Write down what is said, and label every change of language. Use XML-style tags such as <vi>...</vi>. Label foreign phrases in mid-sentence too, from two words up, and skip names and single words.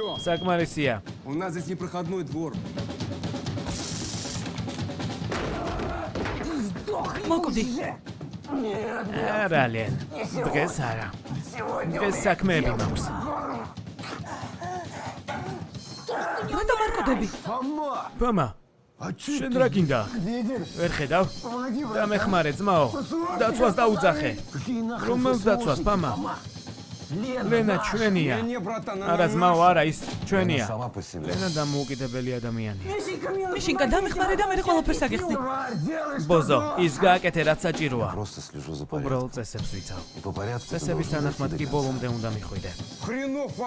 <ka>საკმარისია.</ka> <ru>У нас здесь непроходной двор.</ru> <ka>მოკვდი. არალენ. დღეს არა. დღეს საქმეები მაქვს. მანდ მარკოდები. ფომა. შენ რა გინდა? ვერ ხედავ? დამეხმარე ძმაო. დაცვას დაუძახე. რომელს დაცვას, ფომა? ლენა ჩვენია.</ka> <ru>Не, братан,</ru> <ka>არა ძმაო, არა ის ჩვენია.</ka> <ru>Сама по себе.</ru> <ka>ლენა დამოუკიდებელი ადამიანია. მიშინკა დამეხმარე და მე ყველაფერს აგიხსნი. ბოზო, ის გააკეთე რაც საჭიროა.</ka> <ru>Просто слежу за порядком.</ru> <ka>უბრალოდ წესებს ვიცავ.</ka> <ru>И по порядку.</ru> <ka>წესების თანახმად კი ბოლომდე უნდა მიხვიდე.</ka> <ru>Хренов вам</ru>